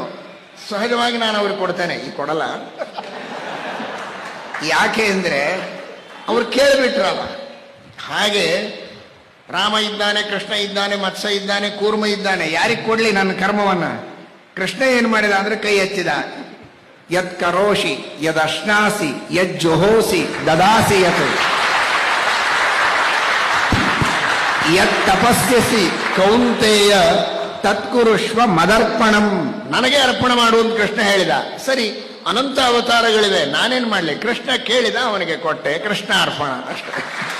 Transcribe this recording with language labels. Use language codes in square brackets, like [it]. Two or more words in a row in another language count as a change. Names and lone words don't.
[kn] ಸಹಜವಾಗಿ ನಾನು ಅವ್ರಿಗೆ ಕೊಡ್ತೇನೆ, ಈ ಕೊಡಲ್ಲ. ಯಾಕೆ ಅಂದರೆ ಅವ್ರು ಕೇಳಿಬಿಟ್ರಲ್ಲ. ಹಾಗೆ ರಾಮ ಇದ್ದಾನೆ, ಕೃಷ್ಣ ಇದ್ದಾನೆ, ಮತ್ಸ್ಯ ಇದ್ದಾನೆ, ಕೂರ್ಮ ಇದ್ದಾನೆ, ಯಾರಿಗೆ ಕೊಡ್ಲಿ ನನ್ನ ಕರ್ಮವನ್ನ? ಕೃಷ್ಣ ಏನು ಮಾಡಿದ ಅಂದ್ರೆ ಕೈ ಎತ್ತಿದ. [sa] ಯತ್ ಕರೋಷಿ ಯದ್ ಅಶ್ನಾಸಿ ಯದ್ ಜುಹೋಸಿ ದದಾಸಿ ಯತ್ ಯತ್ ತಪಸ್ಯಸಿ ಕೌಂತೆಯ ತತ್ಕುರುಷ್ವ ಮದರ್ಪಣಂ. [kn] ನನಗೆ ಅರ್ಪಣೆ ಮಾಡುವಂತ ಕೃಷ್ಣ ಹೇಳಿದ. ಸರಿ, ಅನಂತ ಅವತಾರಗಳಿವೆ, ನಾನೇನ್ ಮಾಡ್ಲಿ? ಕೃಷ್ಣ ಕೇಳಿದ, ಅವನಿಗೆ ಕೊಟ್ಟೆ, ಕೃಷ್ಣ ಅರ್ಪಣ ಅಷ್ಟೇ.